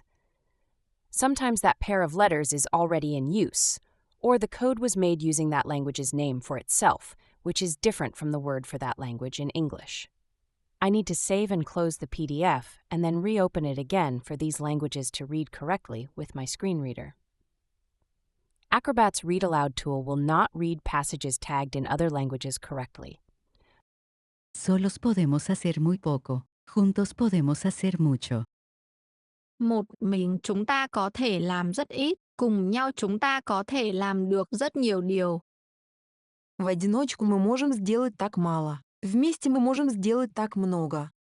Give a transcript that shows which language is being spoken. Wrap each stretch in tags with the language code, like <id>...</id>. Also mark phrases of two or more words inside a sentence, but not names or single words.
<en>Sometimes that pair of letters is already in use, or the code was made using that language's name for itself, which is different from the word for that language in English. I need to save and close the PDF and then reopen it again for these languages to read correctly with my screen reader. Acrobat's Read Aloud tool will not read passages tagged in other languages correctly.</en> <es>Solos podemos hacer muy poco, juntos podemos hacer mucho.</es> <vi>Một mình chúng ta có thể làm rất ít, cùng nhau chúng ta có thể làm được rất nhiều điều.</vi> <ru>В одиночку мы можем сделать так мало. Вместе мы можем сделать так много.</ru>